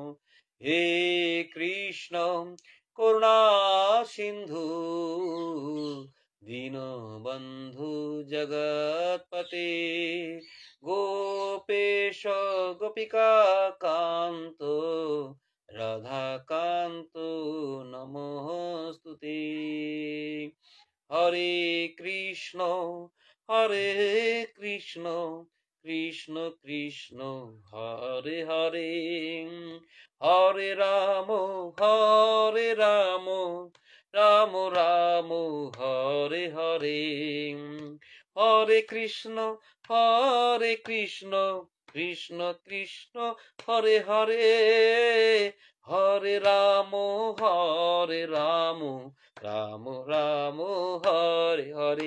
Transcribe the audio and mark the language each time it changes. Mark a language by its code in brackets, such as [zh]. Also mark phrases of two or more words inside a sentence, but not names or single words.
[sa] হে কৃষ্ণ করুণা সিন্ধু, দীনবন্ধু জগৎপতে, গোপেশ গোপিকা কান্ত, রাধাকান্ত নমস্তুতে। হরে কৃষ্ণ কৃষ্ণ কৃষ্ণ হরে হরে, হরে রাম রাম রাম হরে হরে। হরে কৃষ্ণ কৃষ্ণ কৃষ্ণ হরে হরে, হরে রাম রাম রাম হরে হরে।